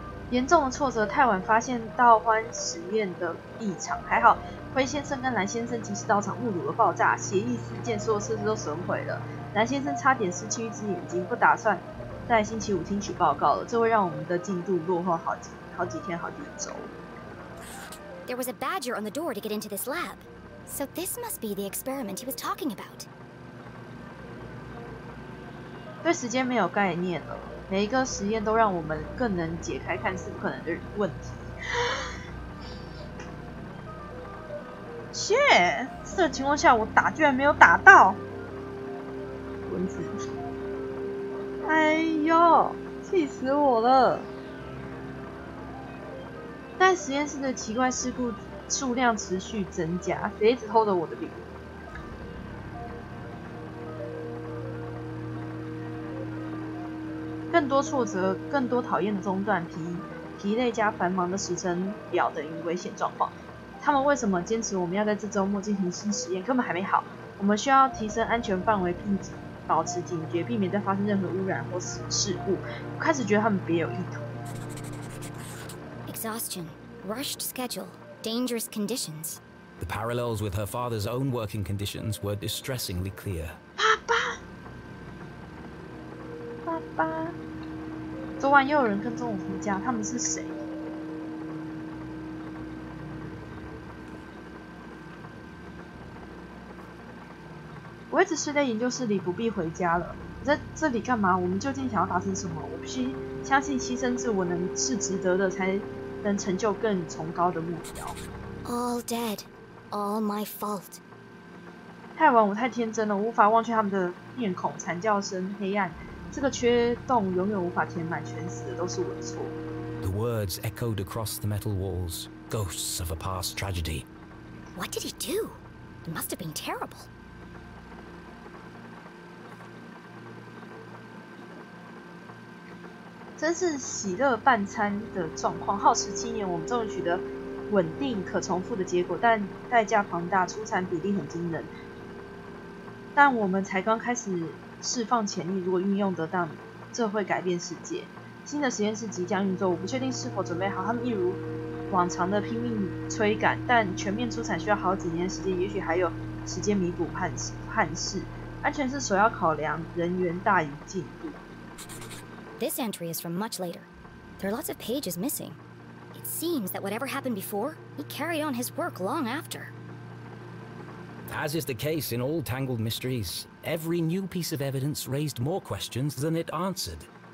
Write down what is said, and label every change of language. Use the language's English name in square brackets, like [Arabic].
[Chinese] 严重的挫折，太晚发现道欢实验的异常。还好，灰先生跟蓝先生及时到场，目睹了爆炸，血液四溅，所有设施都损毁了。蓝先生差点失去一只眼睛，不打算在星期5听取报告了，这会让我们的进度落后好几天、好几周。 [English] There was a badger on the door to get into this lab, so this must be the experiment he was talking about. [Chinese] 对时间没有概念了。每一个实验都让我们更能解开看似不可能的问题。切，这个情况下我打居然没有打到蚊子，哎呦，气死我了！但实验室的奇怪事故数量持续增加，谁一直偷走我的礼物？更多挫折，更多讨厌的中断，疲累加繁忙的时程表等于危险状况。他们为什么坚持我们要在这周末进行新实验？根本还没好。我们需要提升安全范围，并保持警觉，避免再发生任何污染或事故。我开始觉得他们别有意图。 [English] Exhaustion, rushed schedule, dangerous conditions. The parallels with her father's own working conditions were distressingly clear. [Chinese] 爸爸，昨晚又有人跟踪我回家，他们是谁？我一直睡在研究室里，不必回家了。你在这里干嘛？我们究竟想要达成什么？我必须相信牺牲自我是值得的，才能成就更崇高的目标。 [English] All dead, all my fault. [Chinese] 太晚，我太天真了，我无法忘却他们的面孔、惨叫声、黑暗。这个缺洞永远无法填满，全死的都是我的错。 [English] The words echoed across the metal walls, ghosts of a past tragedy. What did he do? It must have been terrible. [Chinese] 真是喜乐半餐的状况。耗时7年，我们终于取得稳定可重复的结果，但代价庞大，出产比例很惊人。但我们才刚开始释放潜力，如果运用得当，这会改变世界。新的实验室即将运作，我不确定是否准备好。他们一如往常的拼命催赶，但全面出产需要好几年的时间，也许还有时间弥补憾事。安全是首要考量，人员大于进度。 [English] This entry is from much later. There are lots of pages missing. It seems that whatever happened before, he carried on his work long after. As is the case in all tangled mysteries, every new piece of evidence raised more questions than it answered.